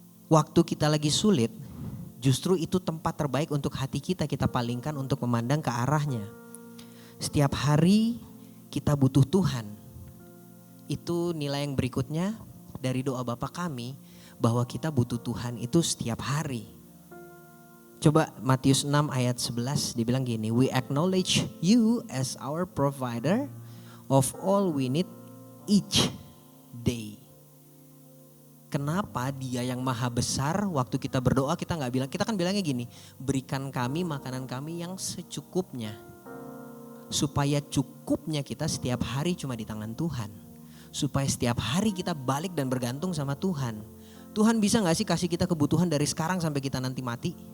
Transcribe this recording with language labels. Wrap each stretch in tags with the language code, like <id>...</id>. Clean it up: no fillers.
<id>Waktu kita lagi sulit, justru itu tempat terbaik untuk hati kita palingkan untuk memandang ke arahnya. Setiap hari kita butuh Tuhan. Itu nilai yang berikutnya dari doa Bapa Kami, bahwa kita butuh Tuhan itu setiap hari. Coba Matius 6 ayat 11 dibilang gini,</id> <en>we acknowledge you as our provider of all we need each day.</en> <id>Kenapa Dia yang maha besar, waktu kita berdoa kita gak bilang, kita kan bilangnya gini, berikan kami makanan kami yang secukupnya. Supaya cukupnya kita setiap hari cuma di tangan Tuhan. Supaya setiap hari kita balik dan bergantung sama Tuhan. Tuhan bisa gak sih kasih kita kebutuhan dari sekarang sampai kita nanti mati?</id>